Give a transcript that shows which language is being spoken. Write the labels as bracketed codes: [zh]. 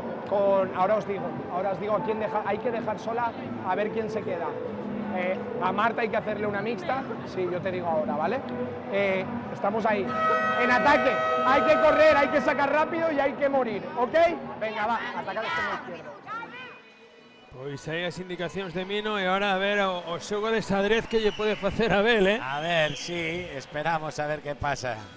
[es] Ahora os digo a quién hay que dejar sola, a ver quién se queda. A Marta hay que hacerle una mixta, sí, yo te digo ahora, ¿vale? Estamos ahí. En ataque, hay que correr, hay que sacar rápido y hay que morir, ¿ok? Venga, va, atacar este izquierdo. [gl] Pois aí as indicacións de Mino e ahora a ver o xogo de xadrez que lle pode facer a Abel, [es] A ver, sí, esperamos a ver qué pasa.